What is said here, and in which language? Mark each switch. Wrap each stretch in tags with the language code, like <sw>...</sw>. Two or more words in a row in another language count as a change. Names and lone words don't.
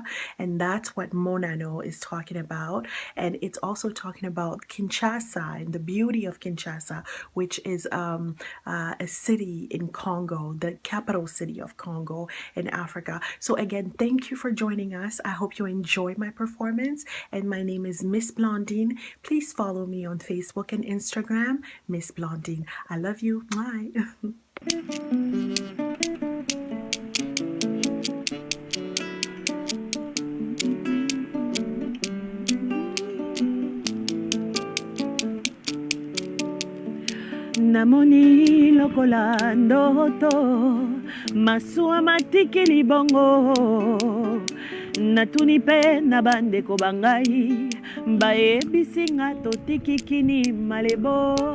<en>And that's what Monano is talking about. And it's also talking about Kinshasa and the beauty of Kinshasa, which is a city in Congo, the capital city of Congo in Africa. So again, thank you for joining us. I hope you enjoy my performance, and my name is Miss Blandine. Please follow me on Facebook and Instagram, Miss Blandine. I love you. Bye.</en> <ln>Namoni lokola ndoto masuwa matikili bongo natuni pe na bandeko bangai bayebisi nga totikikini malebo</ln>